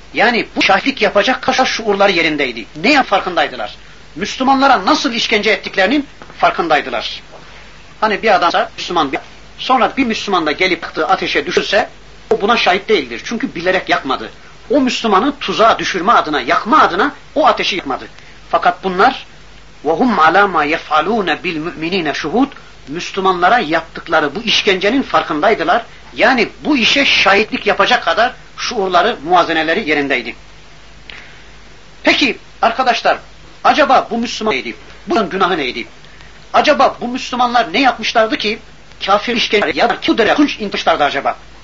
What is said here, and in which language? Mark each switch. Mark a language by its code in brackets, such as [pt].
[tr] Yani bu şahitlik yapacak kadar şuurları yerindeydi. Neye farkındaydılar? Müslümanlara nasıl işkence ettiklerinin farkındaydılar. Hani bir adamsa Müslüman, sonra bir Müslüman da gelip yaktığı ateşe düşürse o buna şahit değildir. Çünkü bilerek yakmadı. O Müslümanı tuzağa düşürme adına, yakma adına o ateşi yakmadı. Fakat bunlar [ar] وَهُمْ عَلَى مَا يَفْعَلُونَ بِالْمُؤْمِنِينَ شُهُودٌ. [tr] Müslümanlara yaptıkları bu işkencenin farkındaydılar. Yani bu işe şahitlik yapacak kadar şuurları, muazeneleri yerindeydi. Peki arkadaşlar, acaba bu Müslüman neydi? Bunun günahı neydi? Acaba bu Müslümanlar ne yapmışlardı ki kafir işkence ya da kudere kunç intişlardı acaba?